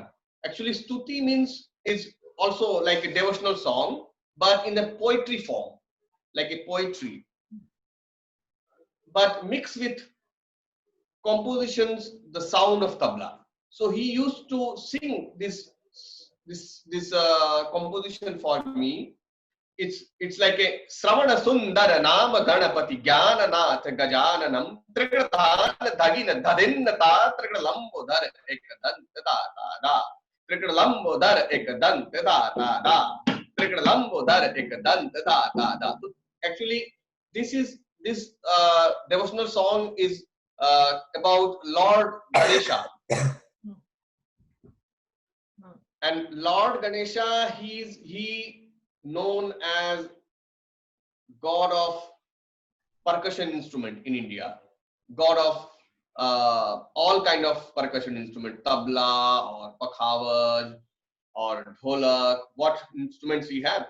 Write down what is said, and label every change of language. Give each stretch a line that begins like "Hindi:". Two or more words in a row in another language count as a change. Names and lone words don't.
English: Actually, Stuti is also like a devotional song, but in a poetry form, like a poetry, but mixed with compositions, the sound of tabla. So he used to sing this composition for me. It's like a
Sanskrit: श्रवण सुन्दर नाम गणपति ज्ञान नाथ गजाननम् त्रिकधन धगिन धधिन्नत त्रिकदलम्बो धर एकदन्त द त्रिकदलम्बो धर एकदन्त द त्रिकदलम्बो धर एकदन्त द.
English: Actually, this devotional song is about Lord Ganesha. And Lord Ganesha, he known as god of percussion instrument in India, god of all kind of percussion instrument, tabla or pakhavaj or dholak, what instruments we have.